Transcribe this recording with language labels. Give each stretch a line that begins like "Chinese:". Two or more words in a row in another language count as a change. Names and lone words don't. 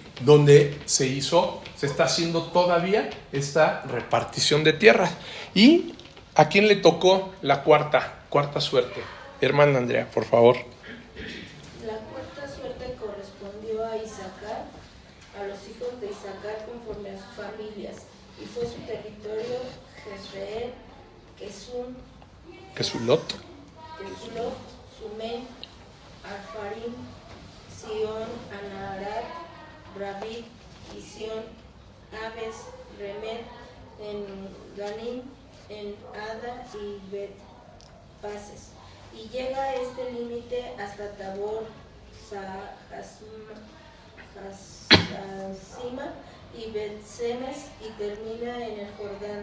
Spanish: Donde se está haciendo todavía esta repartición de tierra. ¿Y a quién le tocó la cuarta suerte? Hermana Andrea, por favor. La cuarta suerte correspondió a Isaacar, a los hijos de Isaacar conforme a sus familias, y fue su territorio Jezreel, Kesulot, Sumén, Arfarim, Sion, Anaharat, Rabit, Isión, Abes, Remet, En Ganim, en Ada y Bet-Pases, y llega a este límite hasta Tabor, Hasima y Bet-Semes, y termina en el Jordán.